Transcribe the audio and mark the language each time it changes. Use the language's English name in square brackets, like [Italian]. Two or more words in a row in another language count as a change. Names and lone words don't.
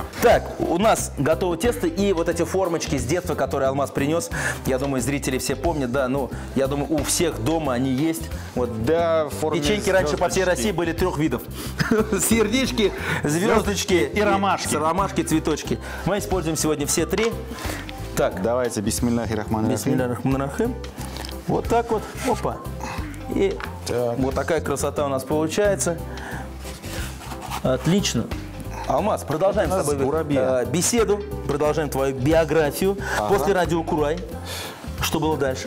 [Russian] Так, у нас готово тесто и вот эти формочки с детства, которые Алмаз принес. Я думаю, зрители все помнят, да, ну, я думаю, у всех дома они есть. Вот. Да, в форме печеньки раньше по всей России были 3 видов. Сердечки, звездочки и ромашки. Ромашки, цветочки. Мы используем сегодня все 3. Так. Давайте, [Arabic] بسم الله الرحمن الرحيم. بسم الله الرحمن الرحيم. [Russian] Вот так вот. Опа. И вот такая красота у нас получается. Отлично. Алмаз, продолжаем с тобой беседу, продолжаем твою биографию. После радио Курай. Что было дальше?